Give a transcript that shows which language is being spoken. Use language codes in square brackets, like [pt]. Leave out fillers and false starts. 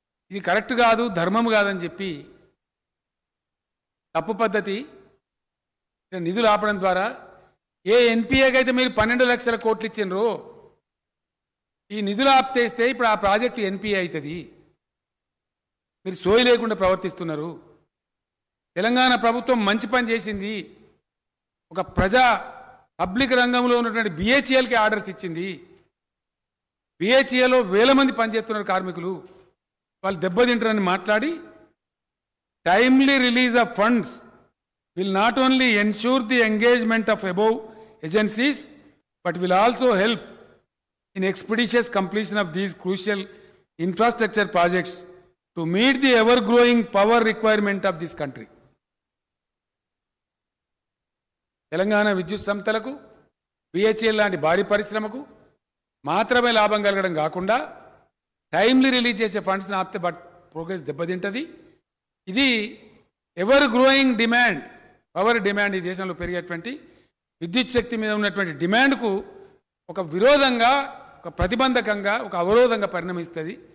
[te] ఇది కరెక్ట్ కాదు, ధర్మం కాదని చెప్పి తప్పు పద్ధతి నిధులు ఆపడం ద్వారా ఏ ఎన్పిఏకి అయితే మీరు 12 లక్షల కోట్లు ఇచ్చిండ్రో ఈ నిధులు ఆప్తేస్తే ఇప్పుడు ఆ ప్రాజెక్టు ఎన్పిఏ అవుతుంది. మీరు సోయి లేకుండా ప్రవర్తిస్తున్నారు. తెలంగాణ ప్రభుత్వం మంచి పని చేసింది. ఒక పబ్లిక్ రంగంలో ఉన్నటువంటి బిహెచ్ఎల్కి ఆర్డర్స్ ఇచ్చింది. బిహెచ్ఏలో వేల మంది పనిచేస్తున్నారు కార్మికులు, వాళ్ళు దెబ్బతింటారని మాట్లాడి [en] Timely release of funds will not only ensure the engagement of above agencies but will also help in expeditious completion of these crucial infrastructure projects to meet the ever growing power requirement of this country. [te] Telangana విద్యుత్ సంస్థలకు, BHEL లాంటి భారీ పరిశ్రమకు మాత్రమే లాభం కలగడం కాకుండా timely release చేసే ఫండ్స్ని ఆపితే ప్రోగ్రెస్ దెబ్బతింటుంది. ఇది [en] ever growing demand, power demand, [te] ఈ దేశంలో పెరిగేటువంటి విద్యుత్ శక్తి మీద ఉన్నటువంటి డిమాండ్కు ఒక విరోధంగా, ఒక ప్రతిబంధకంగా, ఒక అవరోధంగా పరిణమిస్తుంది.